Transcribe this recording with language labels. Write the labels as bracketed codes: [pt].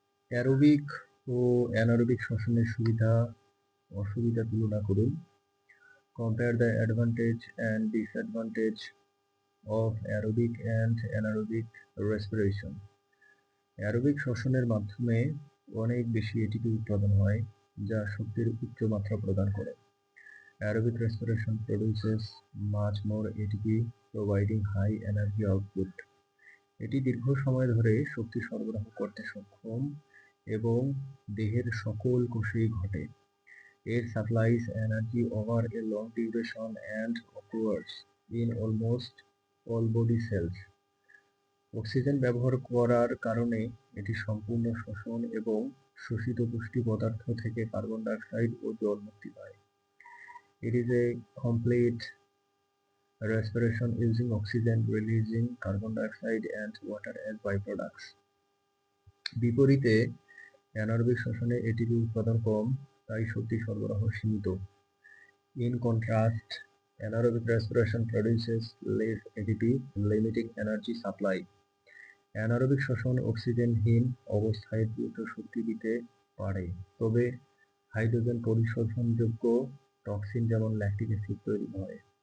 [bn] Aerobic ও anaerobic শ্বসনের সুবিধা অসুবিধা তুলনা করুন। [en] Compare the advantage and disadvantage of aerobic and anaerobic respiration. [bn] Aerobic শ্বসনের মাধ্যমে অনেক বেশি এটিপি উৎপাদন হয়, যা শক্তির উচ্চ মাত্রা প্রদান করে। [en] Aerobic respiration produces much more ATP, providing high energy output. [bn] এটি দীর্ঘ সময় ধরে শক্তি সরবরাহ করতে সক্ষম এবং দেহের সকল কোষেই ঘটে। [en] It supplies energy over a long duration and occurs in almost all body cells. [bn] Oxygen ব্যবহার করার কারণে এটি সম্পূর্ণ শোষণ এবং শোষিত পুষ্টি পদার্থ থেকে কার্বন ডাই অক্সাইড ও জল মুক্তি পায়। [en] It is a complete respiration using oxygen, releasing carbon dioxide and water as byproducts. [bn] বিপরীতে অ্যানারোবিক শ্বসনে এটিপি উৎপাদন কম, তাই শক্তি সরবরাহ সীমিত। [en] In contrast, anaerobic respiration produces less ATP, limiting energy supply. [bn] Anaerobic শ্বসন অক্সিজেনহীন অবস্থায় দ্রুত শক্তি দিতে পারে, তবে হাইড্রোজেন পরিশোধনযোগ্য টক্সিন যেমন ল্যাকটিক অ্যাসিড তৈরি হয়।